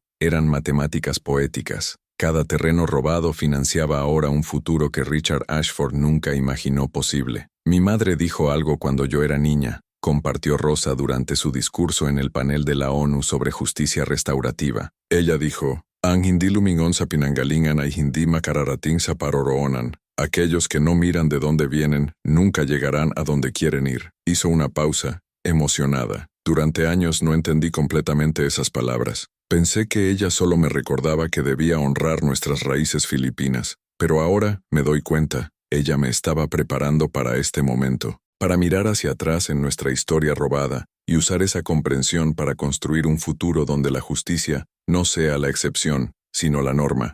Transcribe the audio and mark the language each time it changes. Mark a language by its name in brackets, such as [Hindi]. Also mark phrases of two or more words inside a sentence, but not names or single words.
[Spanish] Eran matemáticas poéticas. Cada terreno robado financiaba ahora un futuro que Richard Ashford nunca imaginó posible. Mi madre dijo algo cuando yo era niña, compartió Rosa durante su discurso en el panel de la ONU sobre justicia restaurativa. Ella dijo, [Filipino] "Ang hindi lumingon sa pinanggalingan ay hindi makararating sa paroroonan. [Spanish] Aquellos que no miran de dónde vienen, nunca llegarán a donde quieren ir". Hizo una pausa, emocionada. Durante años no entendí completamente esas palabras. Pensé que ella solo me recordaba que debía honrar nuestras raíces filipinas, pero ahora me doy cuenta, ella me estaba preparando para este momento, para mirar hacia atrás en nuestra historia robada y usar esa comprensión para construir un futuro donde la justicia no sea la excepción, sino la norma.